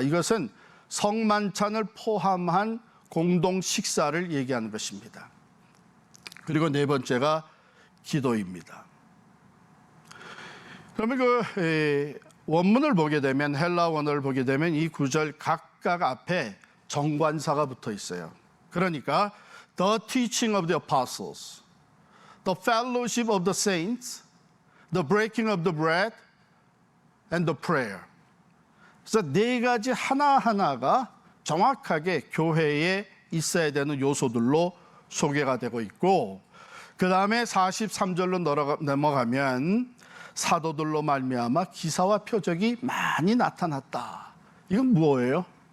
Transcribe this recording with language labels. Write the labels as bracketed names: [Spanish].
[Korean] 이것은 성만찬을 포함한 공동 식사를 얘기하는 것입니다. 그리고 네 번째가 기도입니다. 그러면 원문을 보게 되면, 헬라 원어를 보게 되면 이 구절 각각 앞에 정관사가 붙어 있어요. 그러니까 [English] The teaching of the apostles, the fellowship of the saints, the breaking of the bread, and the prayer. [Korean] 그래서 네 가지 하나하나가 정확하게 교회에 있어야 되는 요소들로 소개가 되고 있고, 그 다음에 43절로 넘어가면 사도들로 말미암아 기사와 표적이 많이 나타났다. 이건 뭐예요?